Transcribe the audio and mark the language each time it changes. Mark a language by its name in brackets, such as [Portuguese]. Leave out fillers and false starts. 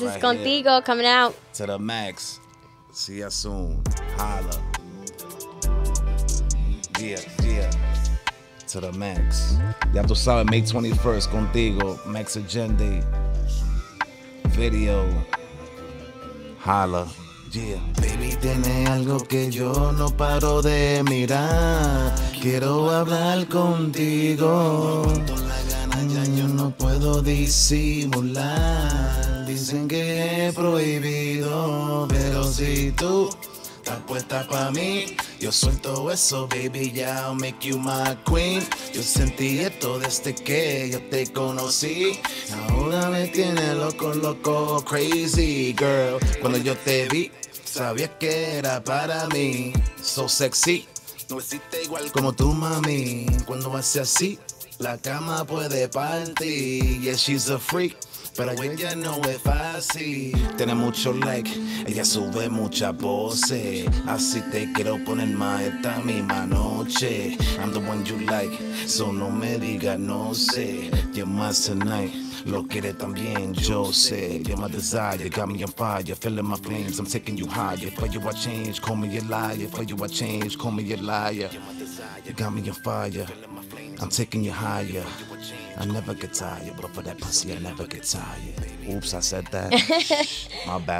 [English] This is Contigo coming out. To the Max. See ya soon. Holla. Yeah. To the Max. [Spanish] Ya tú sabes, May 21st, Contigo, Max Agenda. [English] Video. Holla. Yeah. [Spanish] Baby, tiene algo que yo no paro de mirar. Quiero hablar contigo. Con la gana ya yo no puedo disimular. Dicen que es prohibido, pero si tú estás puesta pa' mí, yo suelto eso, baby, ya [English] I'll make you my queen. [Spanish] Yo sentí esto desde que yo te conocí. Ahora me tiene loco, [English] crazy girl. [Spanish] Cuando yo te vi, sabía que era para mí. [English] So sexy, [Spanish] no existe igual como tú, mami. Cuando hace así, la cama puede partir. [English] Yeah, she's a freak. [Spanish] Pero ella no es fácil. Tiene mucho like, ella sube muchas voces. Así te quiero poner más esta misma noche. [English] I'm the one you like, so [Spanish] no me digas no sé. [English] You're mine tonight, [Spanish] lo quiere también, yo sé. [English] You're my desire, you got me on fire. Feeling my flames, I'm taking you higher. For you I change, call me a liar. For you I change, call me a liar. You got me on fire, I'm taking you higher. I never get tired, but for that pussy, I never get tired. Oops, I said that. My bad.